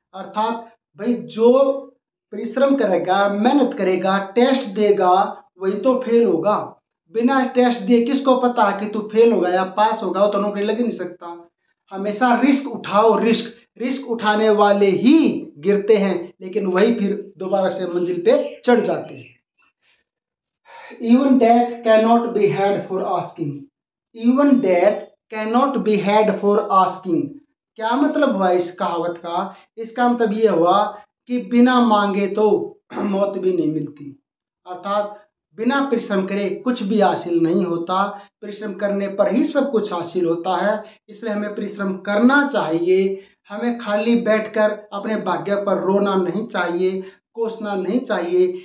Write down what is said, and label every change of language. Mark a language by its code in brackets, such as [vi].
[hi] अर्थात भाई जो परिश्रम करेगा, मेहनत करेगा, टेस्ट देगा, वही तो फेल होगा। बिना टेस्ट दिए किसको पता है कि तू फेल होगा या पास होगा, वो तो नौकरी लग ही नहीं सकता। हमेशा रिस्क उठाओ, रिस्क, रिस्क उठाने वाले ही गिरते हैं, लेकिन वही फिर दोबारा से मंजिल पे चढ़ जाते हैं। [en] Even death cannot be had for asking, even death cannot be had for asking, [hi] क्या मतलब हुआ इस कहावत का? इसका मतलब ये हुआ कि बिना मांगे तो मौत भी नहीं मिलती। अर्थात बिना परिश्रम करे कुछ भी हासिल नहीं होता, परिश्रम करने पर ही सब कुछ हासिल होता है। इसलिए हमें परिश्रम करना चाहिए, हमें खाली बैठकर अपने भाग्य पर रोना नहीं चाहिए, कोसना नहीं चाहिए।